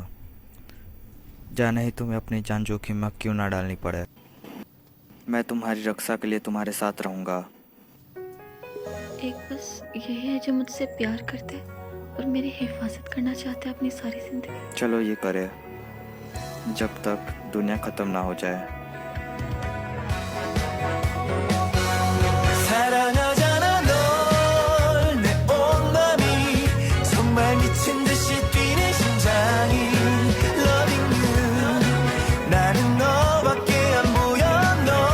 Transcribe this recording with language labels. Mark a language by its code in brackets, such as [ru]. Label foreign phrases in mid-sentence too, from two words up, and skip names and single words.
[hi] जाने ही तुम्हें अपनी जान जोखिम में क्यों ना डालनी पड़े। मैं तुम्हारी रक्षा के लिए तुम्हारे साथ रहूँगा। एक बस यही है जो मुझसे प्यार करते और मेरी हिफाजत करना चाहते हैं अपनी सारी जिंदगी। चलो ये करे। जब तक दुनिया ख़त्म ना हो जाए। [ko] 사랑하잖아 널 내 온맘이 정말 미친 듯이 뛰는 심장이 [en] Loving you [ko] 나는 너밖에 안 보여 너